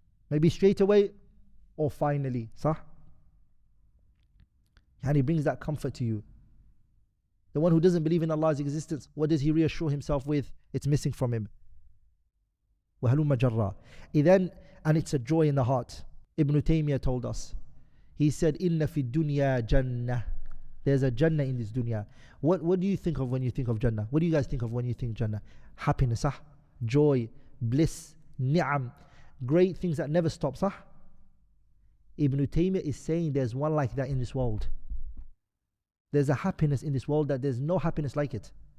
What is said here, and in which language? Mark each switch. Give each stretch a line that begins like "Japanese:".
English: Maybe straight away or finally. Sah? And he brings that comfort to you. The one who doesn't believe in Allah's existence, what does he reassure himself with? It's missing from him.
Arabic: وَهَلُمَّ جَرًّا.
English: And it's a joy in the heart. Ibn Taymiyyah told us. He said,
Arabic: إِنَّ فِي الدُّنْيَا جَنَّةً.
English: There's a Jannah in this dunya. What do you think of when you think of Jannah? What do you guys think of when you think Jannah? Happiness, joy, bliss, ni'am, great things that never stop. Ibn Taymiyyah is saying there's one like that in this world. There's a happiness in this world that there's no happiness like it.